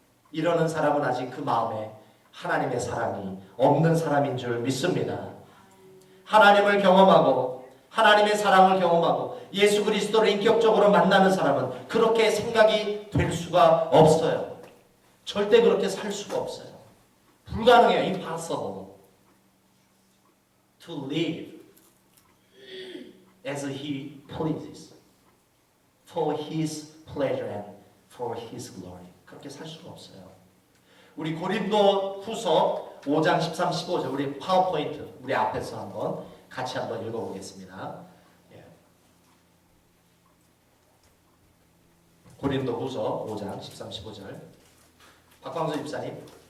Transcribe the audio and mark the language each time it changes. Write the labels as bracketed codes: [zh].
[ko] 이러는 사람은 아직 그 마음에 하나님의 사랑이 없는 사람인 줄 믿습니다. 하나님을 경험하고 하나님의 사랑을 경험하고 예수 그리스도를 인격적으로 만나는 사람은 그렇게 생각이 될 수가 없어요. 절대 그렇게 살 수가 없어요. 불가능해요. [en] Impossible to live as he pleases for his pleasure and for his glory. [ko] 그렇게 살 수가 없어요. 우리 고린도 후서 5장 13, 15절 우리 파워포인트 우리 앞에서 한번 같이 한번 읽어보겠습니다. 예. 고린도 후서 5장 13, 15절 박광수 집사님.